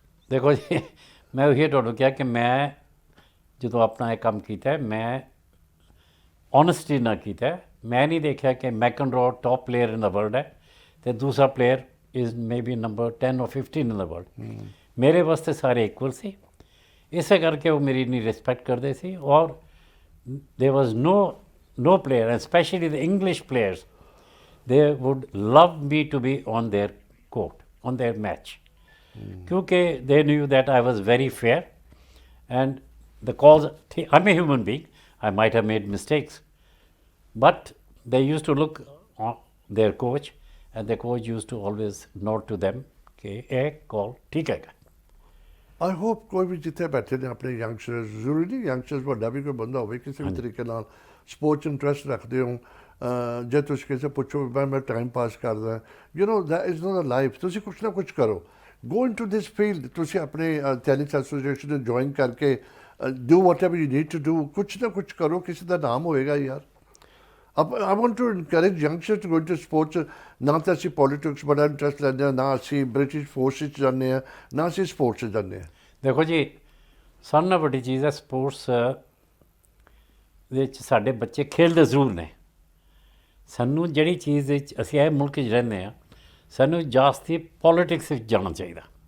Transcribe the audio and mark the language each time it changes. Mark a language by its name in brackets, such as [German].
[Punjabi] ਦੇਖੋ ਜੀ, ਮੈਂ ਉਹੀ ਤੁਹਾਨੂੰ ਕਿਹਾ ਕਿ ਮੈਂ ਜਦੋਂ ਆਪਣਾ ਇਹ ਕੰਮ ਕੀਤਾ ਮੈਂ ਓਨੈਸਟੀ ਨਾਲ ਕੀਤਾ। ਮੈਂ ਨਹੀਂ ਦੇਖਿਆ ਕਿ ਮੈਕਨਰੋ [English] top player in the world [Punjabi] ਹੈ ਅਤੇ ਦੂਸਰਾ player [English] Is maybe number 10 or 15 in the world. [Punjabi] ਮੇਰੇ ਵਾਸਤੇ ਸਾਰੇ ਇਕੁਅਲ ਸੀ, ਇਸੇ ਕਰਕੇ ਉਹ ਮੇਰੀ ਇੰਨੀ ਰਿਸਪੈਕਟ ਕਰਦੇ ਸੀ। [English] ਔਰ there was no player, and especially the English players, they would love me to be on their court, on their match, क्योंकि they knew that I was very fair and the calls, I'm a human being, I might have made mistakes, but they used to look on their coach and the coach used to always nod to them कि [Punjabi] ਇਹ call ਠੀਕ ਹੈਗਾ। [English] I hope [Punjabi] ਕੋਈ ਵੀ ਜਿੱਥੇ ਬੈਠੇ ਨੇ ਆਪਣੇ youngsters, ਜ਼ਰੂਰੀ ਨਹੀਂ ਯੰਗਸਟਰਸ, ਵੱਡਾ ਵੀ ਕੋਈ ਬੰਦਾ ਹੋਵੇ ਕਿਸੇ ਵੀ ਤਰੀਕੇ ਨਾਲ ਸਪੋਰਟਸ ਇੰਟਰਸਟ ਰੱਖਦੇ ਹੋ, ਜੇ ਤੁਸੀਂ ਕਿਸੇ ਪੁੱਛੋ ਮੈਂ ਟਾਈਮ ਪਾਸ ਕਰਦਾ, [English] You know that is not a life. [Punjabi] ਤੁਸੀਂ ਕੁਛ ਨਾ ਕੁਛ ਕਰੋ, [English] Go into this field. [Punjabi] ਤੁਸੀਂ ਆਪਣੇ ਟੈਨਿਸ ਐਸੋਸੀਏਸ਼ਨ ਨੂੰ ਜੁਆਇਨ ਕਰਕੇ [English] do whatever you need to do, [Punjabi] ਕੁਛ ਨਾ ਕੁਛ ਕਰੋ, ਕਿਸੇ ਦਾ ਨਾਮ ਹੋਏਗਾ ਯਾਰ। [English] I want to encourage youngsters to go into sports। [Punjabi] ਨਾ ਤਾਂ ਅਸੀਂ ਪੋਲੀਟਿਕਸ ਬੜਾ ਇੰਟਰਸਟ ਲੈਂਦੇ ਹਾਂ, ਨਾ ਅਸੀਂ ਬ੍ਰਿਟਿਸ਼ ਫੋਰਸ 'ਚ ਜਾਂਦੇ ਹਾਂ, ਨਾ ਅਸੀਂ ਸਪੋਰਟਸ 'ਚ ਜਾਂਦੇ ਹਾਂ। ਦੇਖੋ ਜੀ, ਸਾਰਿਆਂ ਨਾਲੋਂ ਵੱਡੀ ਚੀਜ਼ ਹੈ ਸਪੋਰਟਸ ਵਿੱਚ ਸਾਡੇ ਬੱਚੇ ਖੇਡਦੇ ਜ਼ਰੂਰ ਨੇ। ਸਾਨੂੰ ਜਿਹੜੀ ਚੀਜ਼ ਵਿੱਚ ਅਸੀਂ ਇਹ ਮੁਲਕ 'ਚ ਰਹਿੰਦੇ ਹਾਂ, ਸਾਨੂੰ ਜਾਸਤੀ ਪੋਲੀਟਿਕਸ ਵਿੱਚ ਜਾਣਾ ਚਾਹੀਦਾ।